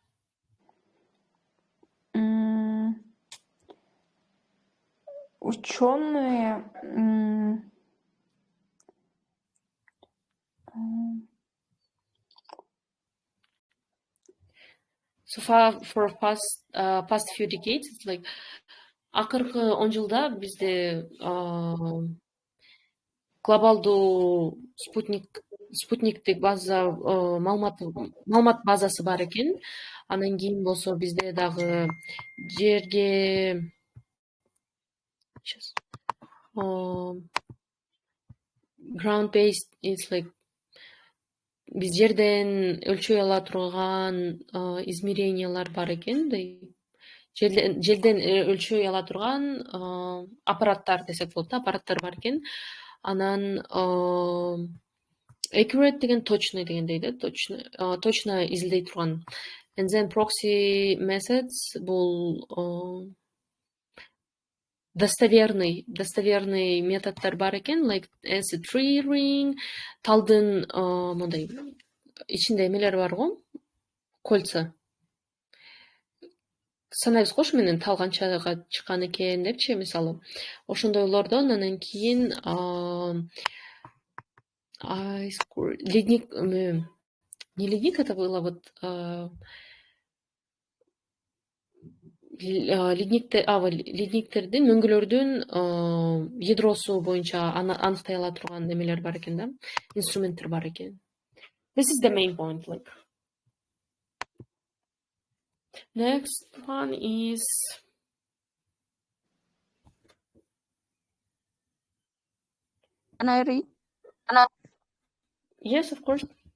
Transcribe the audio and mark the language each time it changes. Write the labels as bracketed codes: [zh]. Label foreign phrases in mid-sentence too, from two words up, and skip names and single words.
[ru] Ученые [en] So far, for past few decades, it's like [ky] акыркы 10 жылда бизде глобалдуу спутниктик база маалымат базасы бар экен. Анан кийин болсо бизде дагы жерге [en] ground based, it's like [ky] биз жерден өлчөй ала турган измерениялар бар экен. Жерден өлчөй ала турган аппараттар десек болот, аппараттар бар экен. Анан accurate деген точный дегендей да, точно изилдей турган. [en] And then proxy methods [ky] бул достоверный методдор бар экен, [en] like as a 3-ring, [ky] талдын мондай ичинде эмелер бар го, кольца. Санайбыз го ушу менен тал канчага чыккан экен депчи, мисалы. Ошондойлордон анан кийин [ru] ледник, не ледник, это было вот [ky] ледниктердин, мөңгүлөрдүн ядросу боюнча аныктай ала турган эмелер бар экен да, инструменттер бар экен. [en] This is the main point, like. Next one is Can I read? Yes, of course.